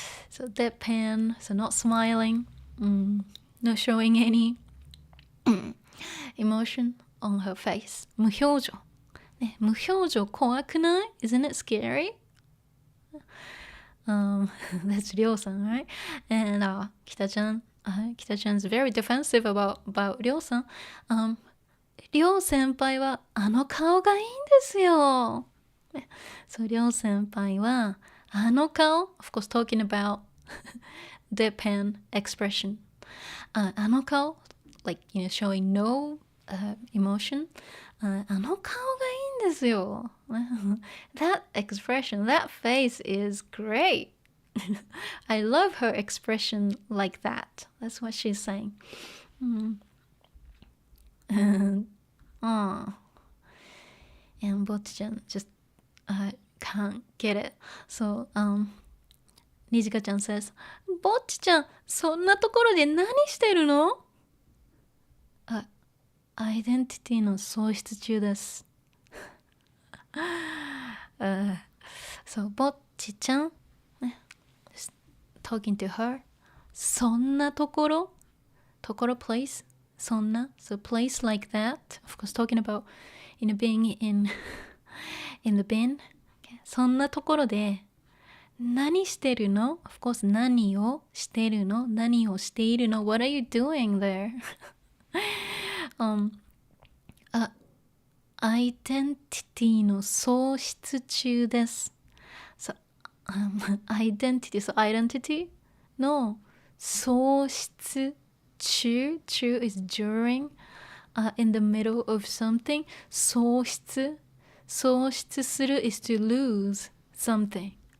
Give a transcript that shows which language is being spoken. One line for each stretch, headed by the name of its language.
English: So deadpan, so not smiling, not showing any emotion on her face.
Japanese: 無表情。ね、無表情怖くない?
English: Isn't it scary? That's Ryo-san, right? And Kita-chan's very defensive about Ryo-san.
Japanese: Ryo先輩はあの顔がいいんですよ。そう、Ryo先輩はあの顔
English: of course talking about deadpan expression. あの顔 like, showing no emotion.
Japanese: あの顔がいいんですよ。
English: That expression, that face is great. I love her expression like that. That's what she's saying. And Bocchi-chan just can't get it. So Nijika-chan says, Bocchi-chan,
Japanese: そんなところで何してるの? アイデンティティの喪失中です。
English: So Bocchi-chan, just talking to her.
Japanese: そんなところ
English: place. そんな so place like that. Of course talking about, being in the bin. Okay.
Japanese: そんなところで何してるの? Of course 何をしてるの? 何をしているの?
English: What are you doing there?
Japanese: アイデンティティの喪失中です。
English: So, identity, so identity の喪失中 is during, in the middle of something. 喪失する is to lose something.